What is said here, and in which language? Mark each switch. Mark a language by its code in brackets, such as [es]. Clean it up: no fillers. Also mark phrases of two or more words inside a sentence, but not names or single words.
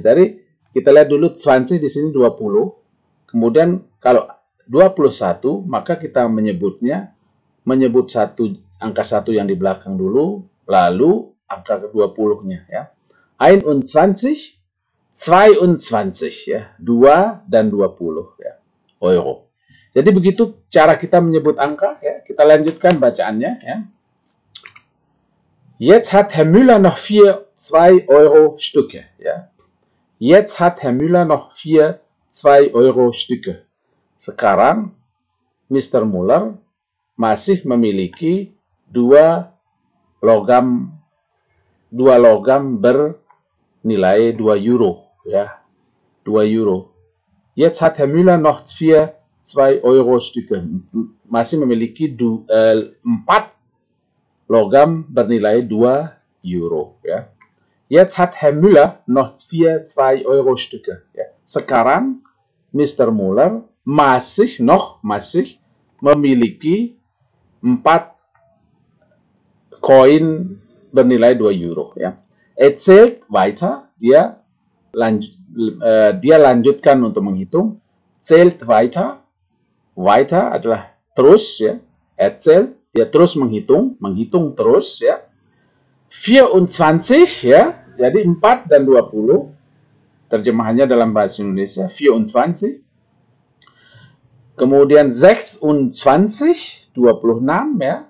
[id] Dari kita lihat dulu 20 di sini 20. Kemudian kalau 21 maka kita menyebut angka 1 yang di belakang dulu, lalu angka ke-20-nya, ya. 21, 22, ya. 2 dan 20, ya. Euro. Jadi begitu cara kita menyebut angka, ya. Kita lanjutkan bacaannya, ya. [de] Jetzt hat Herr Müller noch 2 Euro Stücke, ya. Jetzt hat Herr Müller noch 2 Euro Stücke. [id] Sekarang Mr. Müller masih memiliki 2 logam bernilai 2 Euro, ya. 2 Euro. [de] Jetzt hat Herr Müller noch 2 Euro Stücke. [id] Masih memiliki 4 logam bernilai 2 Euro, ya. [de] Jetzt hat Herr Müller noch 2 Euro Stücke. [id] Ya. Sekarang Mr. Müller masih memiliki 4 koin bernilai 2 Euro. Ya. [de] Erzählt weiter, [id] dia lanjutkan untuk menghitung. [de] Zählt weiter, [id] weiter adalah terus, ya. Erzählt, dia terus menghitung terus, ya. 24, ya. Jadi 4 dan 20. Terjemahannya dalam bahasa Indonesia 24. Kemudian 26, 26, ya.